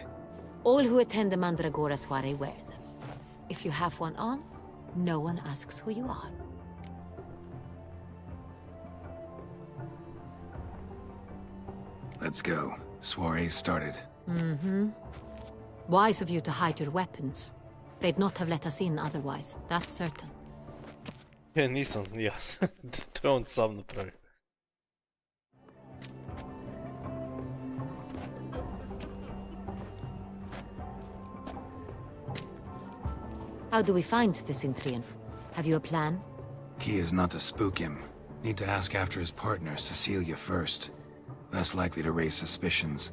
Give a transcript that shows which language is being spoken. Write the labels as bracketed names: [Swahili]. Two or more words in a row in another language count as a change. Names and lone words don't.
[English] All who attend the Mandragora soiree wear them. If you have one on, no one asks who you are. Let's go. Soiree's started. Mm-hmm. Wise of you to hide your weapons. They'd not have let us in otherwise, that's certain. [Croatian] Ja nisam, ja to je on sam napravio. [English] How do we find the Cintrian? Have you a plan? Key is not to spook him. Need to ask after his partner, Cecilia, first. Less likely to raise suspicions.